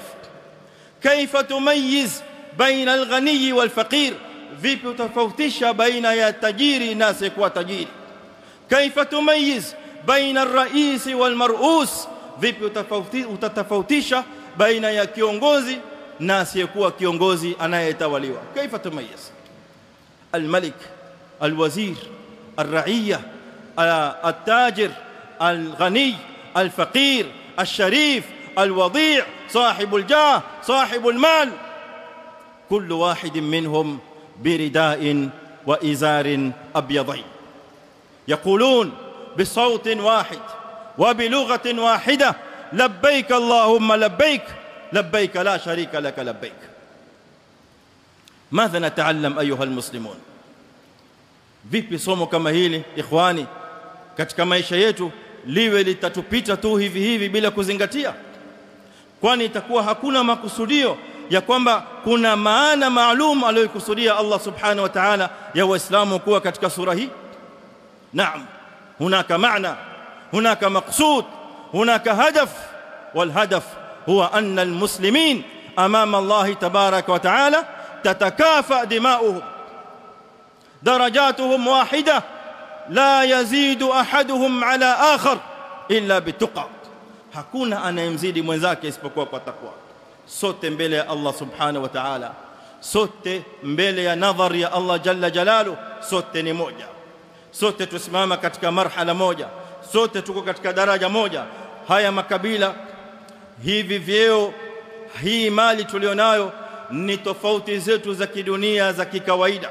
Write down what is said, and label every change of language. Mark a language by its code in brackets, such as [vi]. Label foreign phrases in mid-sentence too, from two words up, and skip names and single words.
[ar] كيف تميز بين الغني والفقير, [sw] vipi utafautisha baina ya tajiri na asiyekuwa tajiri? [ar] كيف تميز بين الرئيس والمرؤوس, [sw] vipi utatofautisha baina ya kiongozi na asiyekuwa kiongozi anayetawaliwa? [ar] كيف تميز الملك الوزير الرعية التاجر الغني الفقير الشريف الوضيع', صاحب الجاه، صاحب المال، كل واحد منهم برداء وإزار أبيضين، يقولون بصوت واحد وبلغة واحدة: لبيك اللهم لبيك، لبيك لا شريك لك لبيك. ماذا نتعلم أيها المسلمون؟ [sw] vipi somo kama hili ikhwani katika maisha yetu liwe litatupita tu hivi hivi bila kuzingatia? Kwani itakuwa hakuna makusudio ya kwamba kuna maana maalum aliyokusudia Allah subhanahu wa ta'ala ya waislamu kuwa katika sura hii? [ar] نعم هناك معنى هناك مقصود, هناك هدف, والهدف هو أن المسلمين أمام الله تبارك وتعالى تتكافأ دماؤهم، درجاتهم واحدة، لا يزيد أحدهم على آخر إلا بالتقى. [sw] hakuna anayemzidi mwenzake isipokuwa kwa takwa. Sote mbele ya Allah [ar] سبحانه وتعالى, [sw] sote mbele ya nadhari ya Allah [ar] جل جلاله, [sw] sote ni moja, sote tusimama katika marhala moja, sote tuko katika daraja moja. Haya makabila, hivi vyeo, hii mali tulionayo ni tofauti zetu za kidunia za kikawaida.